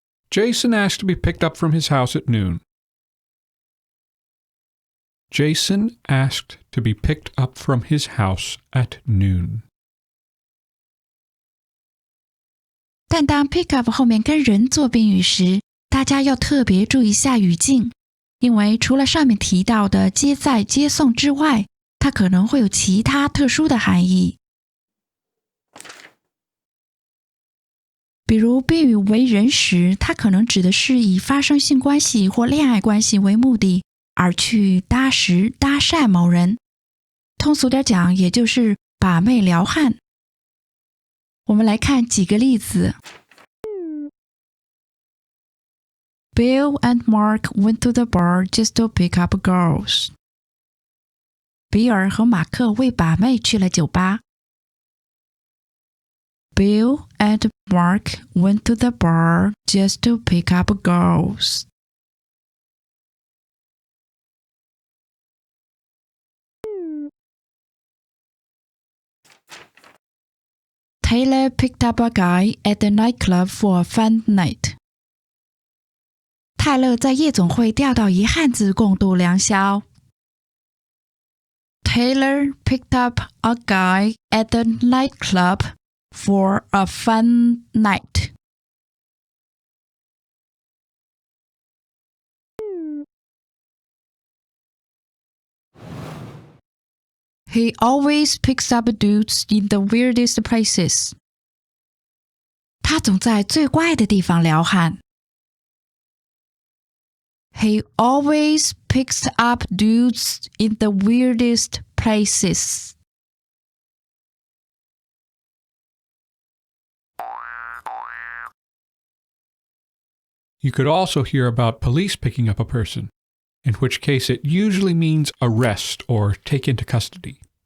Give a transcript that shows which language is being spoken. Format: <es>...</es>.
<en>Jason asked to be picked up from his house at noon. Jason asked to be picked up from his house at noon.</en> <zh>但当 pick up 后面跟人做宾语时，大家要特别注意一下语境，因为除了上面提到的接载、接送之外，它可能会有其他特殊的含义。比如宾语为人时，它可能指的是以发生性关系或恋爱关系为目的而去搭讪某人，通俗点讲，也就是把妹撩汉。我们来看几个例子。</zh> <en>Bill and Mark went to the bar just to pick up girls.</en> <zh>比尔和马克为把妹去了酒吧。</zh> <en>Bill and Mark went to the bar just to pick up girls. Taylor picked up a guy at the nightclub for a fun night.</en> <zh>泰勒在夜总会钓到一汉子共度良宵。</zh> <en>Taylor picked up a guy at the nightclub for a fun night. He always picks up dudes in the weirdest places.</en> <zh>他总在最怪的地方撩汉。</zh> <en>He always picks up dudes in the weirdest places. You could also hear about police picking up a person, in which case it usually means arrest or take into custody.</en>